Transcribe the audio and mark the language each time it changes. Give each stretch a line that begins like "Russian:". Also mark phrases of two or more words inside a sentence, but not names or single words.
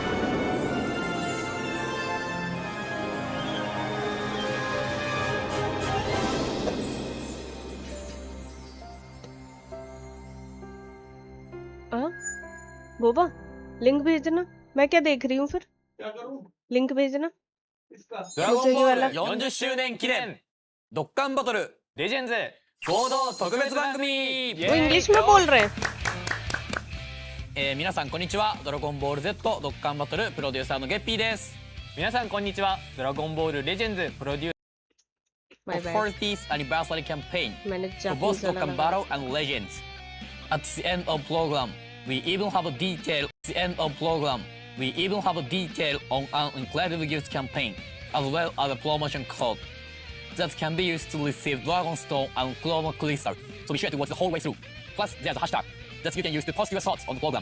Hindi: हाँ बोबा, लिंक भेजना। मैं क्या देख रही हूँ फिर? क्या करूं? लिंक भेजना। इसका ドラゴンボール मुझे ये
Japanese: 40 周年記念ドッカンバトルレジェンズ合同特別番組
Hindi: वो इंग्लिश में बोल रहे हैं।
Japanese: 皆さんこんにちは。ドラゴンボール Z ドッカンバトルプロデューサーのゲッピーです。皆さんこんにちは。ドラゴンボールレジェンズプロデュー
Hindi: बाय for बाय।
English: 40th anniversary campaign
Hindi: मैंने
English: for both
Hindi: जापानीज वाला Dokkan लगा।
English: Battle and Legends. At the end of program, we even have a detail. At the end of program, we even have a detail on an incredible gift campaign, as well as a promotion code that can be used to receive Dragon Stone and Chroma Crystal. So be sure to watch the whole way through. Plus, there's a hashtag that you can use to post your thoughts on the program.